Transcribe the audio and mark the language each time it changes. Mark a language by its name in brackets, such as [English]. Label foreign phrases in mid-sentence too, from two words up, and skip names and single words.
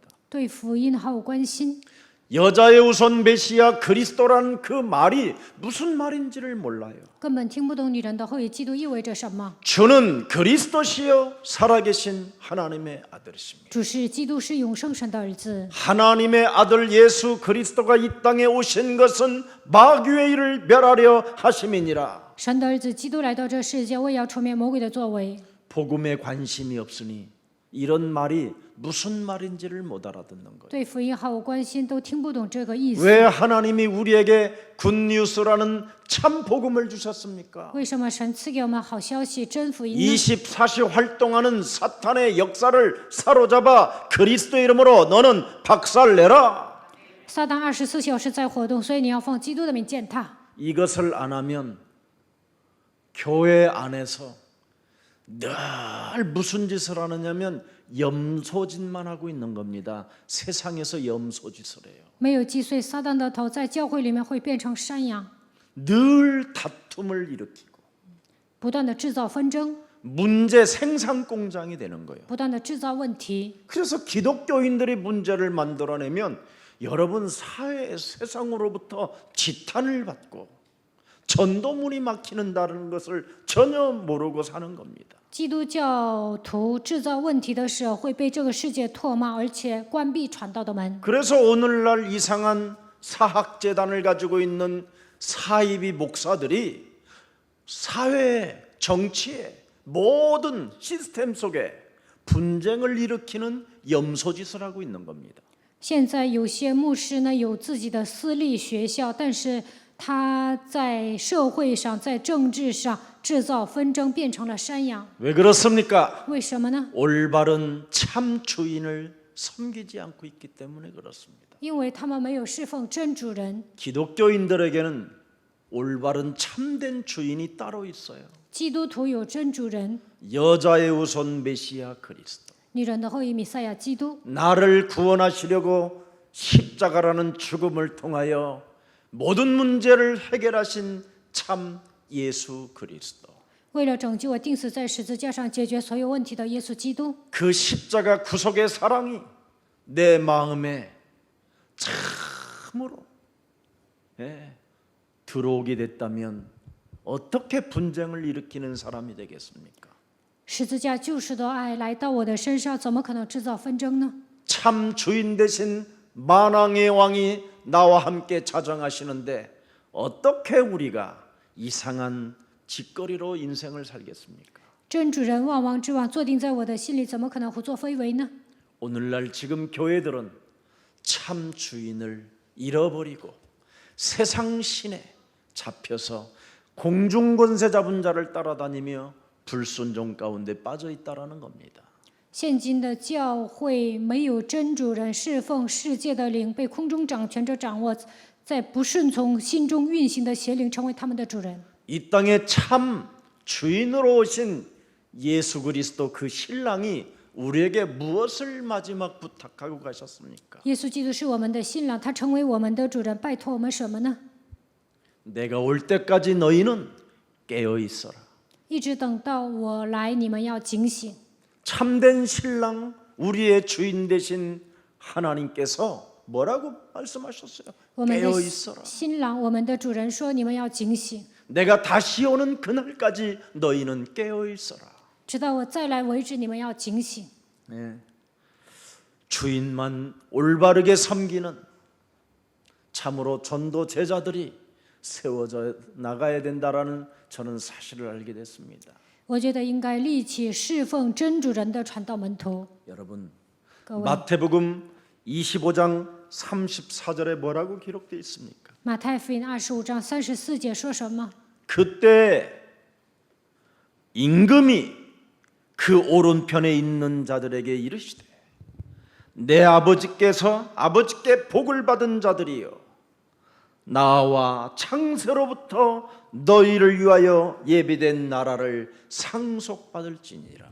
[Chinese] 对福音毫无关心。 [Korean] 여자의 우선 메시아 그리스도라는 그 말이 무슨 말인지를 몰라요. [Chinese] 根本听不懂女人的后裔基督意味着什么。 [Korean] 주는 그리스도시요 살아계신 하나님의 아들이십니다. [Chinese] 主是基督，是永生神的儿子。 [Korean] 하나님의 아들 예수 그리스도가 이 땅에 오신 것은 마귀의 일을 멸하려 하심이니라. [Chinese] 神的儿子基督来到这世界，为要除灭魔鬼的作为。 [Korean] 복음에 관심이 없으니 이런 말이 무슨 말인지를 못 알아듣는 거예요. [Chinese] 对福音毫无关心，都听不懂这个意思。 [Korean] 왜 하나님이 우리에게 굿뉴스라는 참 복음을 주셨습니까? [Chinese] 为什么神赐给我们好消息真福音呢？ [Korean] 24시 활동하는 사탄의 역사를 사로잡아 그리스도의 이름으로 너는 박살내라. [Chinese] 撒旦24小时在活动，所以你要奉基督的名践踏。 [Korean] 이것을 안 하면 교회 안에서 늘 무슨 짓을 하느냐면 염소짓만 하고 있는 겁니다. 세상에서 염소짓을 해요. [Chinese] 没有击碎撒旦的头，在教会里面会变成山羊， [Korean] 늘 다툼을 일으키고 [Chinese] 不断的制造纷争， [Korean] 문제 생산 공장이 되는 거예요. [Chinese] 不断的制造问题。 [Korean] 그래서 기독교인들이 문제를 만들어내면 여러분 사회 세상으로부터 지탄을 받고 전도문이 막히는다는 것을 전혀 모르고 사는 겁니다. [Chinese] 基督教徒制造问题的时候，会被这个世界唾骂，而且关闭传道的门。 [Korean] 그래서 오늘날 이상한 사학재단을 가지고 있는 사이비 목사들이 사회, 정치의 모든 시스템 속에 분쟁을 일으키는 염소짓을 하고 있는 겁니다. [Chinese] 现在有些牧师呢有自己的私立学校，但是他在社会上、在政治上制造纷争，变成了山羊。 [Korean] 왜 그렇습니까? [Chinese] 为什么呢？ [Korean] 올바른 참 주인을 섬기지 않고 있기 때문에 그렇습니다. [Chinese] 因为他们没有侍奉真主人。 [Korean] 기독교인들에게는 올바른 참된 주인이 따로 있어요. [Chinese] 基督徒有真主人， [Korean] 여자의 우선 메시아 그리스도. [Chinese] 女人的后裔弥赛亚基督。 [Korean] 나를 구원하시려고 십자가라는 죽음을 통하여 모든 문제를 해결하신 참 예수 그리스도. [Chinese] 为了拯救我，钉死在十字架上解决所有问题的耶稣基督。 [Korean] 그 십자가 구속의 사랑이 내 마음에 참으로 들어오게 됐다면 어떻게 분쟁을 일으키는 사람이 되겠습니까? [Chinese] 十字架救赎的爱来到我的身上，怎么可能制造纷争呢？ [Korean] 참 주인 되신 만왕의 왕이 나와 함께 자정하시는데 어떻게 우리가 이상한 짓거리로 인생을 살겠습니까? [Chinese] 真主人万王之王坐定在我的心里，怎么可能胡作非为呢？ [Korean] 오늘날 지금 교회들은 참 주인을 잃어버리고 세상 신에 잡혀서 공중권세 잡은 자를 따라다니며 불순종 가운데 빠져 있다라는 겁니다. [Chinese] 现今的教会没有真主人，侍奉世界的灵，被空中掌权者掌握，在不顺从心中运行的邪灵成为他们的主人。 [Korean] 이 땅에 참 주인으로 오신 예수 그리스도 그 신랑이 우리에게 무엇을 마지막 부탁하고 가셨습니까? [Chinese] 耶稣基督是我们的新郎，他成为我们的主人，拜托我们什么呢？ [Korean] 내가 올 때까지 너희는 깨어 있어라. [Chinese] 一直等到我来，你们要警醒。 [Korean] 참된 신랑 우리의 주인 되신 하나님께서 뭐라고 말씀하셨어요? [Chinese] 我们 [Korean] 깨어 [Chinese] 的 [Korean] 있어라. [Chinese] 新郎，我们的主人说：“你们要警醒， [Korean] 내가 다시 오는 그날까지 너희는 깨어 있어라. [Chinese] 直到我再来为止，你们要警醒。 [Korean] 네. 주인만 올바르게 섬기는 참으로 전도 제자들이 세워져 나가야 된다라는 저는 사실을 알게 됐습니다. [Chinese] 我觉得应该立起侍奉真主人的传道门徒。 [Korean] 여러분 [Chinese] 各位， [Korean] 마태복음 25장 34절에 뭐라고 기록되어 있습니까? [Chinese] 马太福音25章34节说什么？ [Korean] 그때 임금이 그 오른편에 있는 자들에게 이르시되 내 아버지께 복을 받은 자들이여 나와 창세로부터 너희를 위하여 예비된 나라를 상속받을지니라.